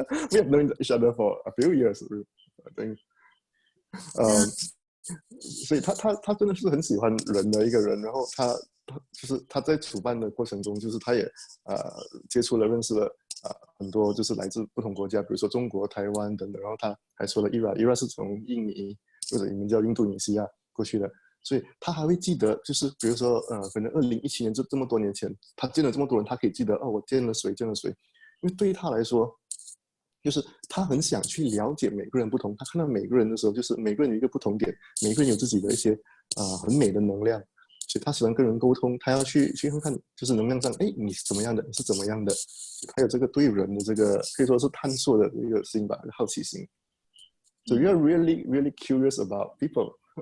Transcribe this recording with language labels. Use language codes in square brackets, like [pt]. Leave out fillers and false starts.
[en] We have known each other for a few years, I think. [zh] 所以他真的是很喜欢人的一个人，然后就是他在主办的过程中，就是他也接触了认识了很多就是来自不同国家，比如说中国、台湾等等，然后他还说了 Ira 是从印尼或者你们叫印度尼西亚过去的，所以他还会记得，就是比如说可能2017年这么多年前，他见了这么多人，他可以记得我见了谁，因为对于他来说。就是他很想去了解每个人不同，他看到每个人的时候，就是每个人有一个不同点，每个人有自己的一些很美的能量，所以他喜欢跟人沟通，他要去看看，就是能量上，哎，你是怎么样的，你是怎么样的，他有这个对人的这个可以说是探索的一个心吧，好奇心。 [en] So you are really, really curious about people.